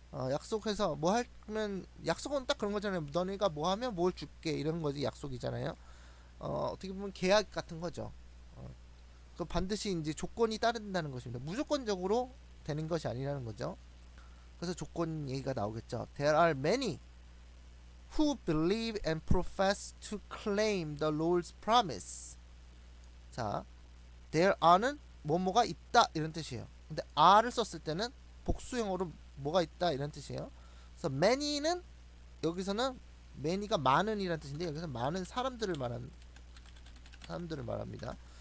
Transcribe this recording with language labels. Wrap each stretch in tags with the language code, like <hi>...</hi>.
<ko>약속해서 뭐 하면, 약속은 딱 그런 거잖아요. 너네가 뭐 하면 뭘 줄게 이런 거지 약속이잖아요. 어떻게 보면 계약 같은 거죠. 어, 그 반드시 이제 조건이 따른다는 것입니다. 무조건적으로 되는 것이 아니라는 거죠. 그래서 조건 얘기가 나오겠죠.</ko> <en>There are many who believe and profess to claim the Lord's promise.</en> <ko>자,</ko> <en>there are</en> <ko>는 뭐뭐가 있다 이런 뜻이에요. 근데 are를 썼을 때는 복수형으로 뭐가 있다 이런 뜻이에요. 그래서 many는 여기서는 many가 많은 이란 뜻인데 여기서 많은 사람들을 말합니다.</ko>